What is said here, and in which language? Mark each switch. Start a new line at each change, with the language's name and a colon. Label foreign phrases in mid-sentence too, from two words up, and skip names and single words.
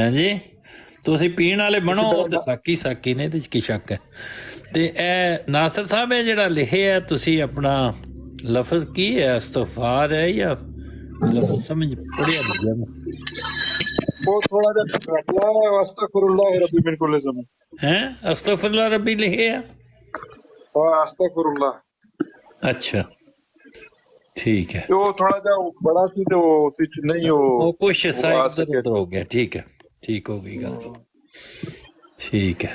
Punjabi: ਹਾਂ ਜੀ, ਤੁਸੀਂ ਪੀਣ ਵਾਲੇ ਬਣੋ ਉਹ ਤੇ ਸਾਕੀ ਨੇ, ਇਹਦੇ 'ਚ ਕੀ ਸ਼ੱਕ ਹੈ। ਤੇ ਇਹ ਨਾਸਰ ਸਾਹਿਬ ਇਹ ਜਿਹੜਾ ਲਿਖਿਆ ਤੁਸੀਂ ਆਪਣਾ ਲਫ਼ਜ਼ ਕੀ ਹੈ, ਇਸਤਗਫਾਰ ਹੈ ਜਾਂ ਲਫ਼ਜ਼ ਸਮਝ ਪੜਿਆ ਨਹੀਂ ਮੈਂ। ਉਹ ਥੋੜਾ ਜਿਹਾ ਘਟਲਾ ਹੈ,
Arabic: أستغفر الله ربي من كل ذنب
Punjabi: ਹੈ
Arabic: أستغفر الله ربي
Punjabi: ਲਿਖਿਆ। ਅਸਤਗਫਿਰੁल्लाह। ਅੱਛਾ ਠੀਕ ਹੈ, ਤੇ ਉਹ ਥੋੜਾ ਜਿਹਾ ਬੜਾ ਸੀ ਤੇ ਉਹ ਵਿੱਚ ਨਹੀਂ ਉਹ ਕੁਛ ਉਹ ਆ ਸਾਈਡ ਸਕੇ। ਹੋ ਗਿਆ। ਠੀਕ ਹੈ, ਠੀਕ ਹੋ ਗਈ ਗੱਲ, ਠੀਕ ਹੈ।